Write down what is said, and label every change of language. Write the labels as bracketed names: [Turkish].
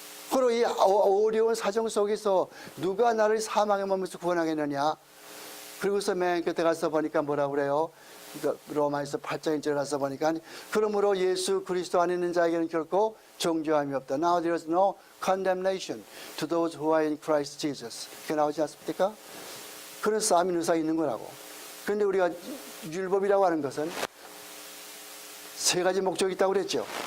[Korean] 그리고 이 어려운 사정 속에서 누가 나를 사망의 몸에서 구원하겠느냐. 그리고서 맨 끝에 가서 보니까 뭐라고 그래요? 로마에서 8장 1절에 가서 보니까 그러므로 예수 그리스도 안에 있는 자에게는 결코 정죄함이 없다. [English] Now there is no condemnation to those who are in Christ Jesus. [Korean] 그게 나오지 않습니까? 그런 싸움이 누사 있는 거라고. 그런데 우리가 율법이라고 하는 것은 세 가지 목적이 있다고 그랬죠.